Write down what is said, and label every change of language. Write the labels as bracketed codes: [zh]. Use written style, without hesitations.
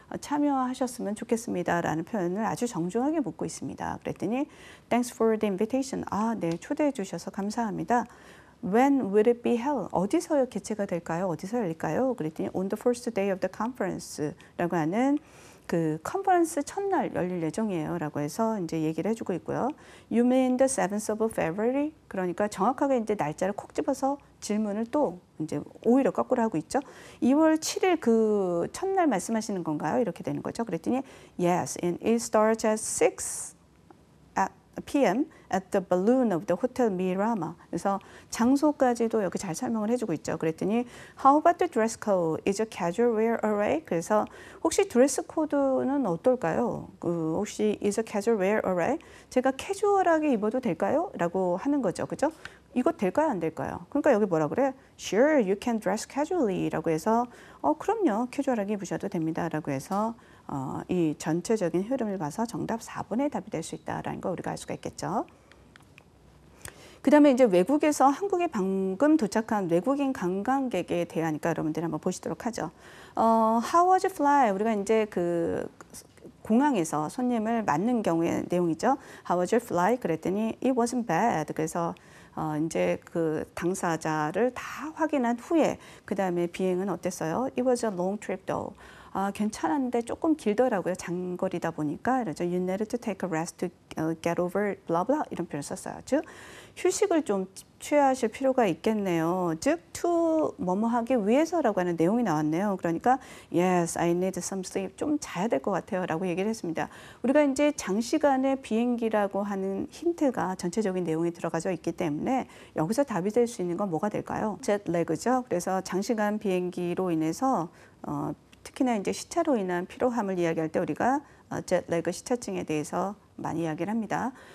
[ko] 참여하셨으면 좋겠습니다. 라는 표현을 아주 정중하게 묻고 있습니다. 그랬더니 [en] Thanks for the invitation. [ko] 네, 초대해 주셔서 감사합니다. [en] When will it be held? [ko] 어디서 개최가 될까요? 어디서 열릴까요? 그랬더니 [en] On the first day of the conference [ko] 라고 하는 그 컨퍼런스 첫날 열릴 예정이에요. 라고 해서 이제 얘기를 해주고 있고요. [en] You mean the 7th of February? [ko] 그러니까 정확하게 이제 날짜를 콕 집어서 질문을 또 이제 오히려 거꾸로 하고 있죠. 2월 7일 그 첫날 말씀하시는 건가요? 이렇게 되는 거죠. 그랬더니 [en] Yes, and it starts at 6 p.m. at the balloon of the Hotel Miramar. [ko] 그래서 장소까지도 여기 잘 설명을 해주고 있죠. 그랬더니 [en] How about the dress code? Is a casual wear alright? [ko] 그래서 혹시 드레스 코드는 어떨까요? 혹시 [en] is a casual wear alright? [ko] 제가 캐주얼하게 입어도 될까요? 라고 하는 거죠. 그죠? 이거 될까요? 안 될까요? 그러니까 여기 뭐라 그래? [en] Sure, you can dress casually. [ko] 라고 해서 그럼요. 캐주얼하게 입으셔도 됩니다. 라고 해서 이 전체적인 흐름을 봐서 정답 4번의 답이 될 수 있다라는 거 우리가 알 수가 있겠죠. 그 다음에 이제 외국에서 한국에 방금 도착한 외국인 관광객에 대하니까 여러분들이 한번 보시도록 하죠. [en] How was your flight? [ko] 우리가 이제 그 공항에서 손님을 맞는 경우의 내용이죠. [en] How was your flight? 그랬더니 It wasn't bad. [ko] 그래서 이제 그 당사자를 다 확인한 후에 그 다음에 비행은 어땠어요? [en] It was a long trip though. [ko] 괜찮았는데 조금 길더라고요. 장거리다 보니까. 그래서 [en] You needed to take a rest to get over blah blah [ko] 이런 표현을 썼어요. 즉 휴식을 좀 취하실 필요가 있겠네요. 즉 to 뭐뭐 하기 위해서라고 하는 내용이 나왔네요. 그러니까 [en] Yes, I need some sleep. [ko] 좀 자야 될 것 같아요. 라고 얘기를 했습니다. 우리가 이제 장시간의 비행기라고 하는 힌트가 전체적인 내용에 들어가져 있기 때문에 여기서 답이 될 수 있는 건 뭐가 될까요? jetlag죠. 그래서 장시간 비행기로 인해서 특히나 이제 시차로 인한 피로함을 이야기할 때 우리가 jetlag 시차증에 대해서 많이 이야기를 합니다.